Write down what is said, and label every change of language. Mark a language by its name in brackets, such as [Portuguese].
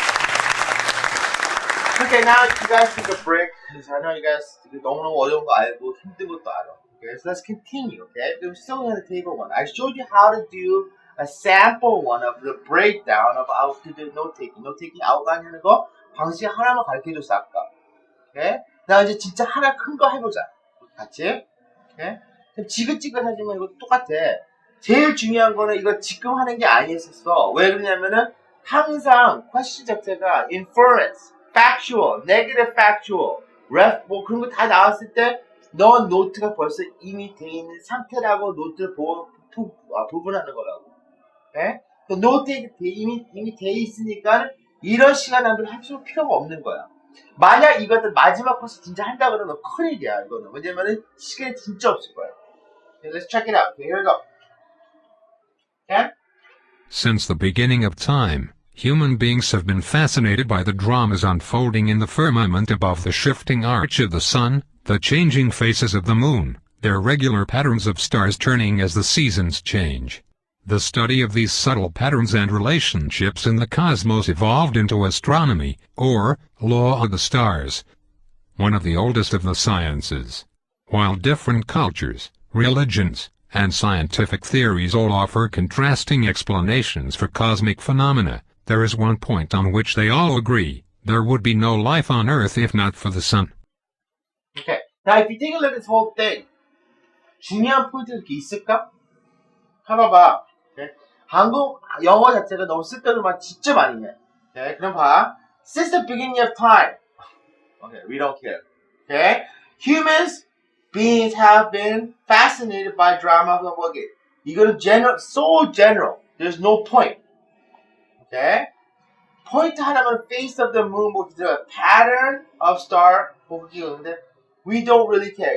[English] now you guys take a break. Because I know you guys [Korean] 너무너무 어려운 거 알고 힘든 것도 알아. [English] Okay, so let's continue. Okay, we're still in the table one. I showed you how to do a sample one of the breakdown of how to do note taking outline [Korean] 하는 거 방식 하나만 가르쳐줬어 아까. [English] Okay, [Korean] 나 이제 진짜 하나 큰 거 해보자. 같이. [English] Okay, [Korean] 지긋지긋하지만 이거 똑같아. 제일 중요한 거는 이거 지금 하는 게 아니었어. 왜 그러냐면은 항상 question 자체가 inference, factual, negative factual, ref 뭐 그런 거 다 나왔을 때 넌 노트가 벌써 이미 돼 있는 상태라고 노트를 부분하는 거라고. 네? 노트에 이미 돼 있으니까 이런 시간 낭비를 할 필요가 없는 거야. 만약 이것들 마지막 코스 진짜 한다 그러면 큰일이야 이거는. 왜냐면은 시간이 진짜 없을 거야. [English] Okay, let's check it out. Okay, here we go. Okay? Since the beginning of time, human beings have been fascinated by the dramas unfolding in the firmament above the shifting arch of the sun, the changing faces of the moon, their regular patterns of stars turning as the seasons change. The study of these subtle patterns and relationships in the cosmos evolved into astronomy, or law of the stars, one of the oldest of the sciences. While different cultures, religions, and scientific theories all offer contrasting explanations for cosmic phenomena, there is one point on which they all agree: there would be no life on Earth if not for the sun. Okay, now if you take a look at this whole thing, [Korean] 중요한 포인트 이렇게 있을까? 한번 봐. Okay? 한국 영어 자체가 너무 쓸데없는 진짜 많이 해. Okay? 그럼 봐. [English] Since the beginning of time. Okay, we don't care. Okay? Humans, beings have been fascinated by drama of what? [Korean] 이거는 [English] general, so general. There's no point. Okay? Point 하나만 face of the moon, the pattern of star. We don't really care.